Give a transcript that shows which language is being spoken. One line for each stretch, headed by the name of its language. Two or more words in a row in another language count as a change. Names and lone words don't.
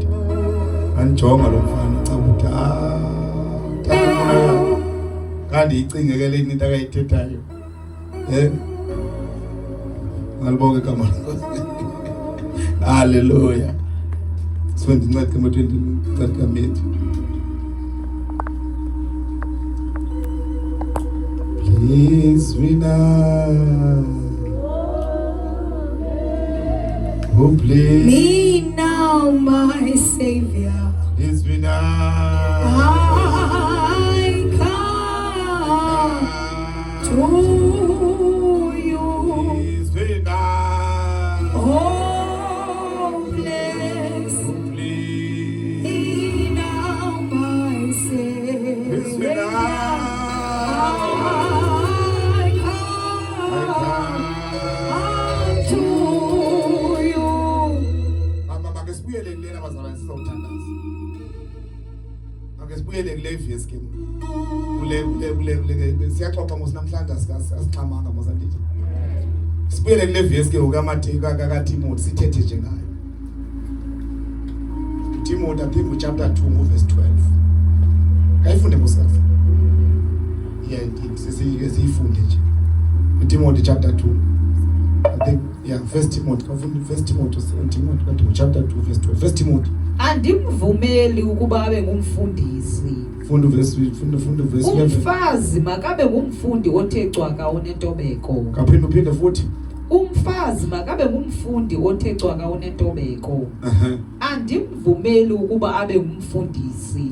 Xhosa: Anjonga lo mfana ucabuda. Kanti icingekele into akayithethayo. Ngalibonga igama lenkosi. Hallelujah. Sifunde incwadi kaMateyu 20.
English: Please we now. Oh, please me now, my Savior. Please be now. I come to you. Please be now. Oh, bless me now, my Savior. Please be now.
Xhosa: Sibuyele kule vesi ke kule siyaxoxa namhlanje asixhamanga mosandile. Sibuyele kule vesi ke ukaMateyu kaTimothy sithethe nje ngayo. Timothy aphinda
English: chapter 2 verse 12.
Xhosa: Kayifunde ngosazi. Yeah, siyifunde nje.
English: Timothy chapter 2. I think First Timothy chapter 2 verse 12. First Timothy.
Xhosa: Andimvumeli ukuba abe ngumfundisi. Funda verse. Umfazi makabe ngumfundi othe cwaka onentobeko. Kaphinde futhi. Umfazi makabe ngumfundi othe cwaka onentobeko. Andimvumeli ukuba abe ngumfundisi.